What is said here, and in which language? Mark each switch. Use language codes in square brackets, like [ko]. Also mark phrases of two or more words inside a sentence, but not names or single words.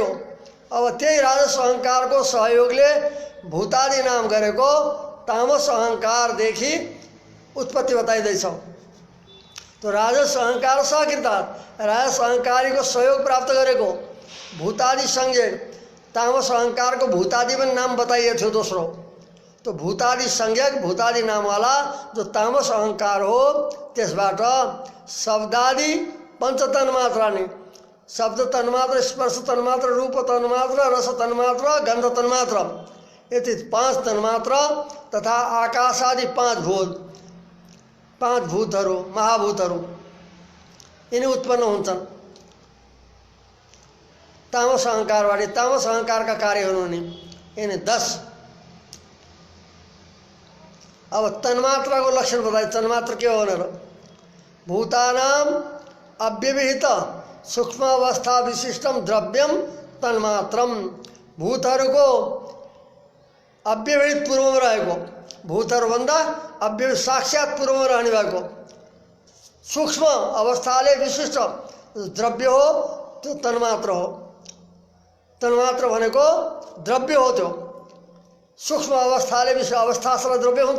[ne] अब त्यही राजस अहङ्कारको सहयोगले भूतादि नाम गरेको तामस अहङ्कारदेखि उत्पत्ति बताइँदैछ। तो राजस अहङ्कार सहकृता, राजस अहङ्कारीको सहयोग प्राप्त गरेको भूतादि सँगै तामस अहङ्कारको भूतादि पनि नाम बताइएको थियो दोस्रो। तो भूतादि संज्ञक भूतादि नाम वाला जो तामस अहंकार हो त्यसबाट शब्दादि पंच तन्मात्रा ने शब्द तन्मात्र, स्पर्श तन्मात्र, रूप तन्मात्र, रस तन्मात्र, गंध तन्मात्र, यति 5 तन्मात्र तथा आकाश आदि 5 भूतहरू महाभूतहरू यिनी उत्पन्न हुन्छन् तामस अहंकारबाट। तामस अहंकारका कार्यहरू नि यिनी 10। अब तन्मात्रा को लक्षण बताए। तन्मात्र के हो भनेर [sa] भूतानाम अव्यवहित सूक्ष्म अवस्था विशिष्टम द्रव्यम तन्मात्रम। [ne] भूतहरूको अव्यवहित पूर्वमा रहेको, भूतहरूभन्दा अव्यवहित साक्षात पूर्वमा रहने भएको सूक्ष्म अवस्थाले विशिष्ट द्रव्य हो त्यो तन्मात्र हो। तन्मात्र भनेको द्रव्य हो। त्यो सूक्ष्म अवस्थाले विश्व अवस्थासँग द्रव्य हुन्छ।